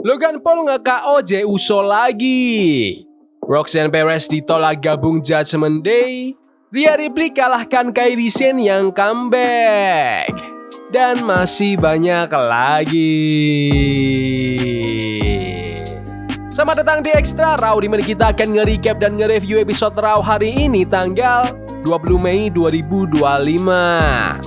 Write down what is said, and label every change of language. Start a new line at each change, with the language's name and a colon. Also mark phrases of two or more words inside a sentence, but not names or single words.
Indonesian: Logan Paul nge-KO Jey Uso lagi. Roxanne Perez ditolak gabung Judgment Day. Rhea Ripley kalahkan Kairi Sane yang comeback. Dan masih banyak lagi. Selamat datang di Extra Raw, di mana kita akan nge-recap dan nge-review episode Raw hari ini tanggal 20 Mei 2025.